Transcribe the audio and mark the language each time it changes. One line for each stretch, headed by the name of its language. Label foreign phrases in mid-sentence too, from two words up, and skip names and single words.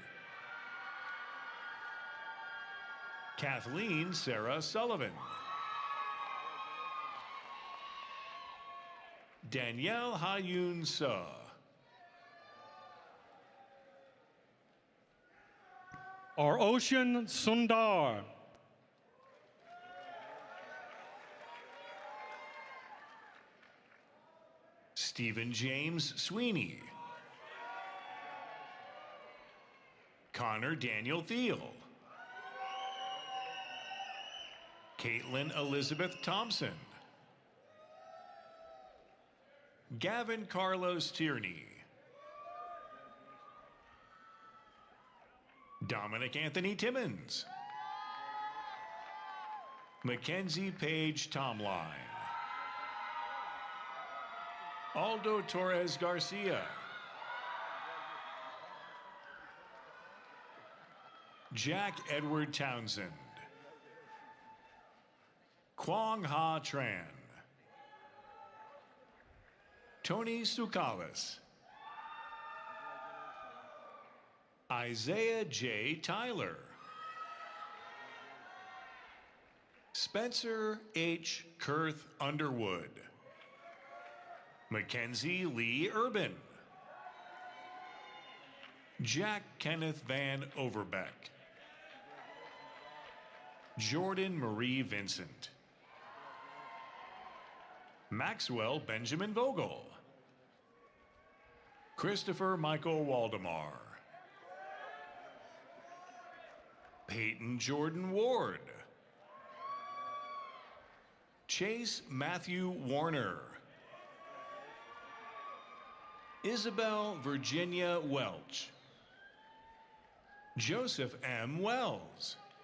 English: Kathleen Sarah Sullivan. Danielle Hayun Suh. Our Ocean Sundar. Stephen James Sweeney. Connor Daniel Thiel. Caitlin Elizabeth Thompson. Gavin Carlos Tierney. Dominic Anthony Timmons. Mackenzie Page Tomline. Aldo Torres Garcia. Jack Edward Townsend. Kwong Ha Tran. Tony Sukalis. Isaiah J. Tyler. Spencer H. Kurth Underwood. Mackenzie Lee Urban. Jack Kenneth Van Overbeck. Jordan Marie Vincent. Maxwell Benjamin Vogel. Christopher Michael Waldemar. Peyton Jordan Ward. Chase Matthew Warner. Isabel Virginia Welch. Joseph M. Wells.